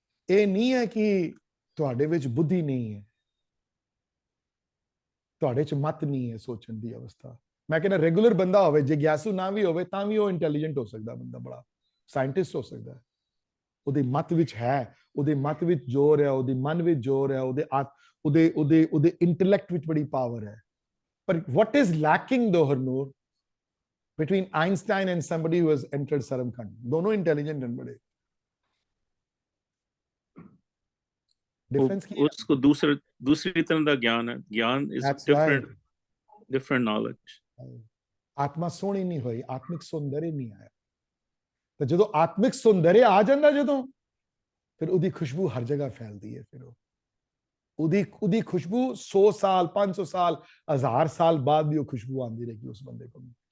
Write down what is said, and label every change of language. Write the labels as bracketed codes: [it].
[pa] ਇਹ ਨਹੀਂ ਹੈ ਕਿ ਤੁਹਾਡੇ ਵਿੱਚ ਬੁੱਧੀ ਨਹੀਂ ਹੈ, ਤੁਹਾਡੇ ਚ ਮਤ ਨਹੀਂ ਹੈ ਸੋਚਣ ਦੀ ਅਵਸਥਾ। ਮੈਂ ਕਹਿੰਦਾ ਰੈਗੂਲਰ ਬੰਦਾ ਹੋਵੇ, ਜਿਗਿਆਸੂ ਨਾ ਵੀ ਹੋਵੇ ਤਾਂ ਵੀ ਉਹ ਇੰਟੈਲੀਜੈਂਟ ਹੋ ਸਕਦਾ, ਬੰਦਾ ਬੜਾ ਸਾਇੰਟਿਸਟ ਹੋ ਸਕਦਾ ਹੈ। ਉਹਦੇ ਮਤ ਵਿੱਚ ਹੈ, ਉਹਦੇ ਮਤ ਵਿੱਚ ਜ਼ੋਰ ਹੈ, ਉਹਦੇ ਮਨ ਵਿੱਚ ਜ਼ੋਰ ਹੈ, ਉਹਦੇ ਇੰਟੈਲੈਕਟ ਵਿੱਚ ਬੜੀ ਪਾਵਰ ਹੈ। [en] ਪਰ what is lacking though, Harnoor, between Einstein and somebody who has entered Saramkhand? [hi] दोनों intelligent and बड़े। Difference क्या है? उसको दूसरी तरह का ज्ञान है, ज्ञान is [en] That's different knowledge। [pa] ਆਤਮਾ ਸੋਹਣੀ ਨਹੀਂ ਹੋਈ, ਆਤਮਿਕ ਸੌਂਦਰਯ ਨਹੀਂ ਆਇਆ। ਤੇ ਜਦੋਂ ਆਤਮਿਕ ਸੌਂਦਰਯ ਆ ਜਾਂਦਾ, ਜਦੋਂ ਫਿਰ ਉਹਦੀ ਖੁਸ਼ਬੂ ਹਰ ਜਗ੍ਹਾ ਫੈਲਦੀ ਹੈ। ਫਿਰ ਉਹਦੀ ਖੁਸ਼ਬੂ 100 ਸਾਲ 500 ਸਾਲ 1000 ਸਾਲ ਬਾਅਦ ਵੀ ਉਹ ਖੁਸ਼ਬੂ ਆਉਂਦੀ ਰਹੇਗੀ ਉਸ ਬੰਦੇ ਕੋਲ।